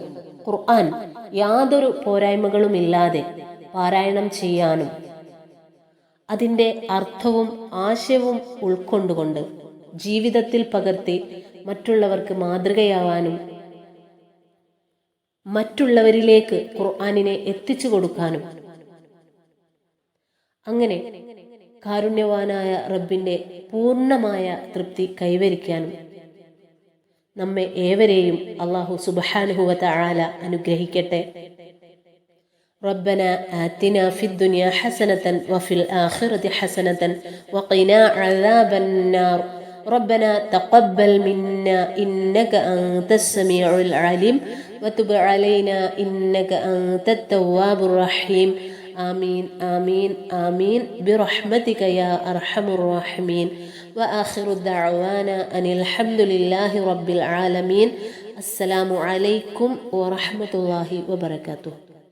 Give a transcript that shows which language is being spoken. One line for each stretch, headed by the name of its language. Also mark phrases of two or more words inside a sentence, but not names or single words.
Malayalam: ഖുർആൻ യാതൊരു പോരായ്മകളുമില്ലാതെ പാരായണം ചെയ്യാനും അതിന്റെ അർത്ഥവും ആശയവും ഉൾക്കൊണ്ടുകൊണ്ട് ജീവിതത്തിൽ പകർത്തി മറ്റുള്ളവർക്ക് മാതൃകയാവാനും മറ്റുള്ളവരിലേക്ക് ഖുർആനിനെ എത്തിച്ചു കൊടുക്കാനും അങ്ങനെ കാരുണ്യവാനായ റബ്ബിന്റെ പൂർണ്ണമായ തൃപ്തി കൈവരിക്കാനും നമ്മെ ഏവരെയും
Arabic: الله سبحانه وتعالى
Malayalam: അനുഗ്രഹിക്കട്ടെ.
Arabic: ربنا آتنا في الدنيا حسنة وفي الآخرة حسنة وقنا عذاب النار ربنا تقبل منا إنك أنت السميع العليم وتب علينا إنك أنت التواب الرحيم آمين آمين آمين برحمتك يا أرحم الراحمين وآخر دعوانا أن الحمد لله رب العالمين السلام عليكم ورحمة الله وبركاته.